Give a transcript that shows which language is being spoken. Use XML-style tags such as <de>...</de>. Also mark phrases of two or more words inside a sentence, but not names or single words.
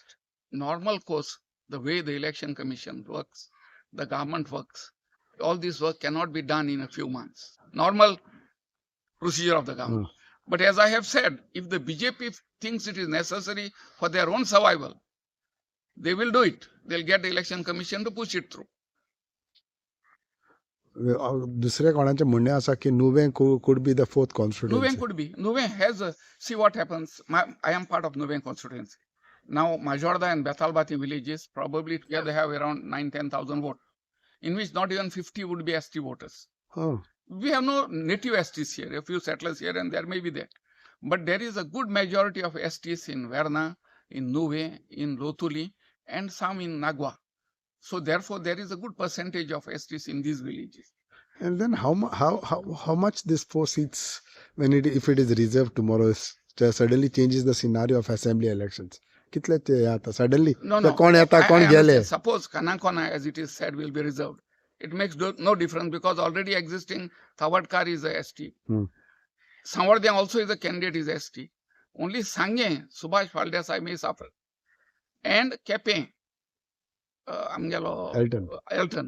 <en>Normal course, the way the Election Commission works, the government works, all this work cannot be done in a few months. Normal procedure of the government. But as I have said, if the BJP thinks it is necessary for their own survival, they will do it. They'll get the Election Commission to push it through.</en> <kok>दुसरे कोणाचे म्हणणे असा की नुवें</kok> <en>could be the fourth constituency. Nuven could be. Nuven has a, see what happens. I am part of Nuven constituency. Now, Majorda and Bethalbati villages probably together have around 9,000-10,000 votes, in which not even 50 would be ST voters. Oh. We have no native STs here, a few settlers here and there may be that. But there is a good majority of STs in Verna, in Nuve, in Lotuli, and some in Nagwa. So therefore, there is a good percentage of STs in these villages. And then how much this 4 seats, when if it is reserved tomorrow, suddenly changes the scenario of assembly elections?</en> <kok>कितले ते आता suddenly?</kok> <en>No.</en> <kok>कोण येता कोण</kok> <en>I</en> <kok>गेले?</kok> <en>understand. Suppose Kanakona, as it is said, will be reserved. It makes no difference because already existing Thawadkar is a ST. Samvardyang also is a candidate, is ST. Only Sangye, Subhash Phaldesai may suffer. And Kepe, Elton.</en>